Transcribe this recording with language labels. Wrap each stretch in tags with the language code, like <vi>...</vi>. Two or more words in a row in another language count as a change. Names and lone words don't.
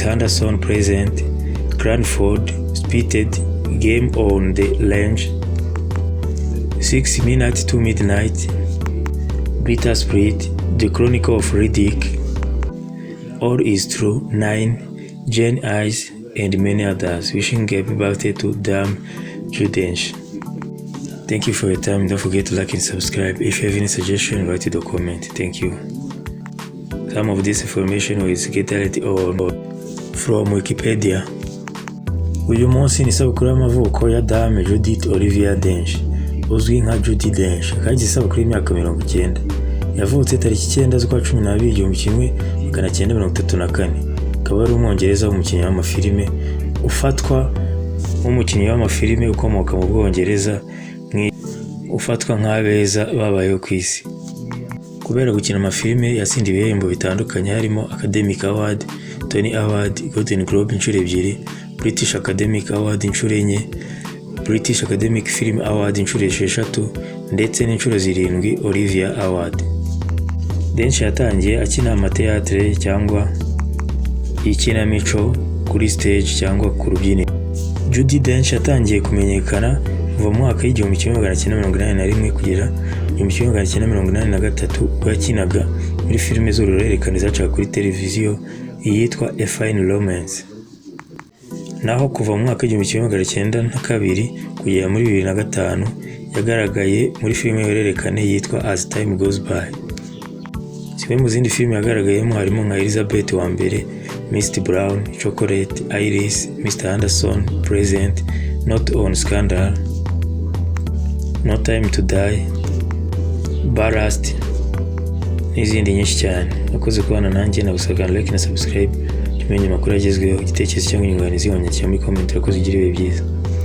<en>Henderson Present, Cranford, Spirited, Game on the Lounge, 6 Minutes to Midnight, Bitter Spirit, The Chronicle of Riddick, All Is True, 9, Jane Eyes, and many others. Wishing happy birthday to Dame Judi Dench. Thank you for your time. Don't forget to like and subscribe. If you have any suggestion, write it or comment. Thank you. Some of this information was gathered from Wikipedia.</en> <rw>Uyu munsi ni isabukuru y'amavuko ya Dame Judith Olivia Dench, uzwi nka Judi Dench, akagize isabukuru y'imyaka 90. Yavutse tariki 9 z'ukwa 12 1934. Akaba ari umwongereza w'umukinnyi w'amafilime, ufatwa nk'umukinnyi w'amafilime ukomoka mu Bwongereza, ufatwa nk'abeza babayeho ku isi. Kubera gukina amafilime yatsindiye ibihembo bitandukanye, harimo Academy Award, Tony Award, Golden Globe inshuro 2, British Academic Award inshuro 4, British Academic Film Award inshuro 6, ndetse n'inshuro 7 Olivier Award. Dench yatangiye akina amateatre cyangwa ikinamico kuri stage cyangwa ku rubyiniro. Judi Dench yatangiye kumenyekana kuva mu mwaka w'1981 kugera 1983 ubwo yakinaga muri filime z'uruhererekane zacaga kuri televiziyo iyitwa A Fine Romance. Naho kuva mu mwaka w'1992 kugera muri 2005 yagaragaye muri filime y'uruhererekane yitwa As Time Goes By. Zimwe mu zindi filime yagaragayemo harimo nka Elizabeth wa mbere, Mr. Brown, Chocolate, Iris, Mr. Henderson Present, Not on Scandal, No Time to Die, Ballast n'izindi nyinshi cyane. Nakoze kubana nanjye, nagusagana like na subscribe, tumenye amakuru agezweho, igitekerezo cyangwa inyunganizi wanyakira muri comment. Urakoze, ugire ibihe byiza.</rw>